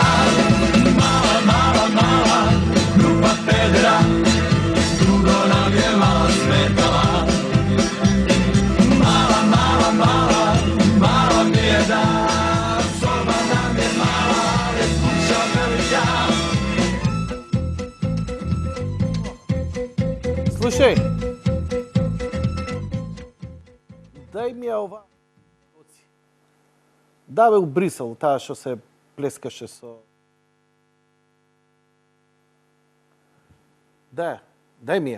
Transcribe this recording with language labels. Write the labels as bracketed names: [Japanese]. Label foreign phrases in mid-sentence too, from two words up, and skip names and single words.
[Serbian] Mala, mala, mala, grupa pedera, dugo nam je mala smetala. Mala, mala, mala, mala mi je da, soba nam je mala, ali kuća velika. [Macedonian] Слушај, дај ми ја ова. Да бе у Брисел, таа што се плескаше со... Да, дај ми ја.